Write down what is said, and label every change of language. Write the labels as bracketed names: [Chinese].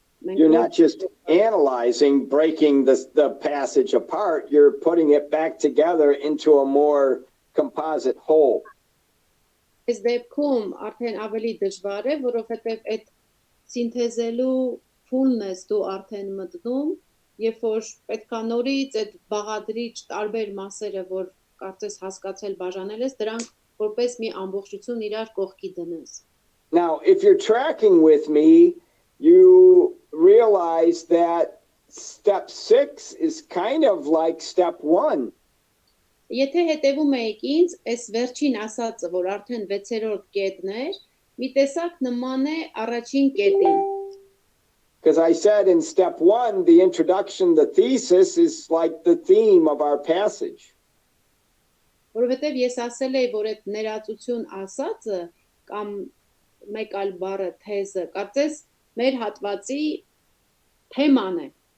[English] You're not just analyzing, breaking the passage apart, you're putting it back together into a more composite whole. [Armenian] Այս դեպքում արդեն ավելի դժվար է, որովհետև այդ syntheselu փուլն ես դու արդեն մտնում, երբ որ պետք է նորից այդ բաղադրիչ տարբեր մասերը, որ կարծես հասկացել բաժանել ես, դրանք որպես մի ամբողջություն իրար կողքի դնես. [English] Now, if you're tracking with me, you realize that step 6 is kind of like step 1. [Armenian] Եթե հետևում եք ինձ, այս վերջին ասածը, որ արդեն 6-րդ կետն էր, մի տեսակ նման է առաջին կետին. [English] Because I said in step 1, the introduction, the thesis is like the theme of our passage. [Armenian] Որովհետև ես ասել եմ, որ այդ ներածություն ասածը կամ մեկ այլ բառը թեզը, կարծես մեր հատվածի թեման է.